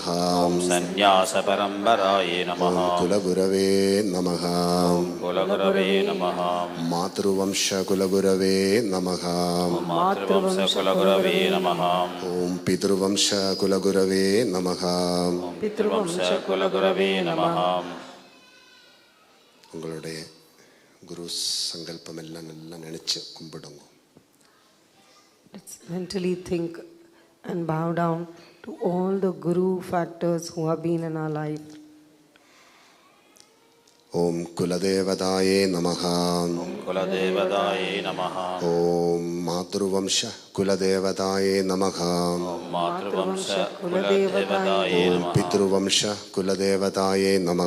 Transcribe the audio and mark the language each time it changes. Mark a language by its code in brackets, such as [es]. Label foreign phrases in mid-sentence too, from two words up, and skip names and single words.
[sa] ഓം സന്യാസപരമ്പരായേ നമഃ. കുലഗുരവേ നമഃ. കുലഗുരവേ നമഃ. മാതൃവംശകുലഗുരവേ നമഃ. മാതൃവംശകുലഗുരവേ നമഃ. ഓം പിതൃവംശകുലഗുരവേ നമഃ. പിതൃവംശകുലഗുരവേ നമഃ. [ta] உங்களுடைய குரு சங்கல்பம் எல்லாம் நல்லா நினைச்சு கும்பிடுங்க. [en] Let's mentally think and bow down to all the guru factors who have been in our life. [sa] ओम् कुलदेवतायै नमः. ओम् कुलदेवतायै नमः. ओम् मातृवंश कुलदेवतायै नमः. ओम् मातृवंश कुलदेवतायै नमः. पितृवंश कुलदेवतायै नमः.